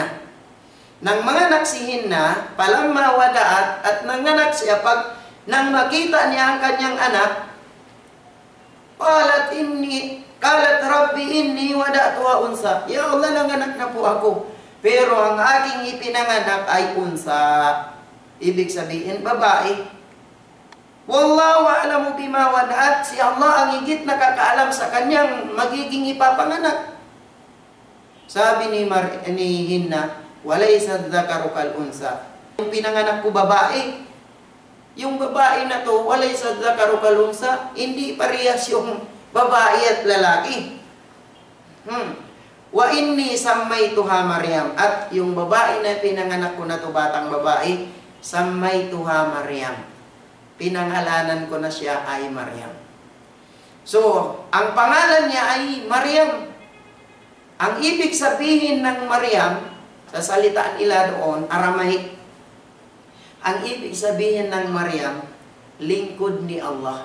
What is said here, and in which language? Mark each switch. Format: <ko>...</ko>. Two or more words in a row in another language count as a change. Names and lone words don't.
<tl>Nang manganak si Hinna,</tl> <ar>فلما وضعت,</ar> <tl>at nanganak siya, nang makita niya ang kanyang anak,</tl> <ar>قالت رب إني وضعتها أنثى. يا الله,</ar> <tl>nanganak na po ako. Pero ang aking ipinanganak ay unsa. Ibig sabihin, babae.</tl> <ar>والله أعلم بما وضعت.</ar> <tl>Si Allah ang higit nakakaalam sa kanyang magiging ipapanganak. Sabi ni Hinna,</tl> <ar>وليس الذكر كالأنثى.</ar> <tl>Yung pinanganak ko babae, yung babae na to,</tl> <ar>وليس الذكر كالأنثى,</ar> <tl>hindi parehas yung babae at lalaki.</tl> <ar>وإني سميتها مريم.</ar> <tl>At yung babae na pinanganak ko na to, batang babae,</tl> <ar>سميتها مريم.</ar> <tl>Pinangalanan ko na siya ay Maryam. So, ang pangalan niya ay Maryam. Ang ibig sabihin ng Maryam, sa salita nila doon, Aramaic, ang ibig sabihin ng Maryam, lingkod ni Allah.</tl>